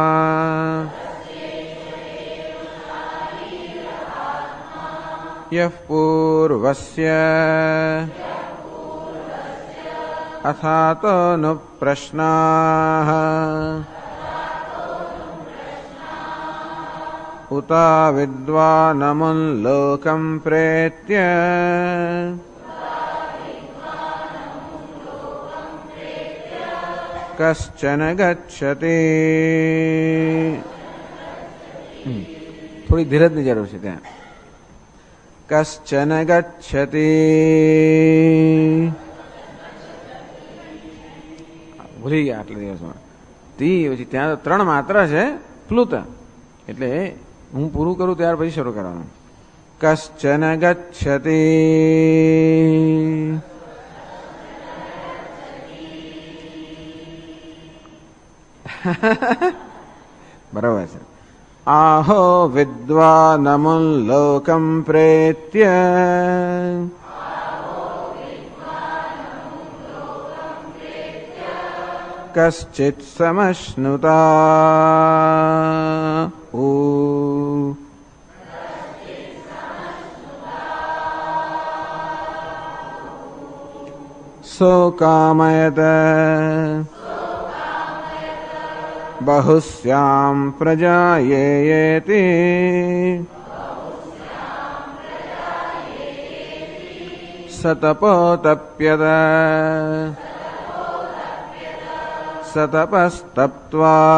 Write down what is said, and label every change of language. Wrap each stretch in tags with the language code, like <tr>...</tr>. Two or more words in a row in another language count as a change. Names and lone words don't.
<sa>यः पूर्वस्य अथातो नु प्रश्नाः उता विद्वानमुल्लोकं प्रेत्य कश्चन गच्छति.</sa> <gu>थोड़ी धीरजની જરૂર છે ત્યાં.</gu> <sa>कश्चन गच्छति.</sa> <gu>ભૂલી ગયા આટલા દિવસમાં. તી પછી ત્યાં તો 3 માત્ર છે પ્લુત, એટલે હું પૂરું કરું ત્યાર પછી શરૂ કરવાનું.</gu> <sa>कश्चन गच्छति.</sa> <gu>બરાબર છે.</gu> <sa>आहो विद्वानमुल्लोकं प्रेत्य कश्चित् समश्नुता. सो कामयत बहुस्यां प्रजायेति सतपोतप्यत सतपस्तप्त्वा</sa>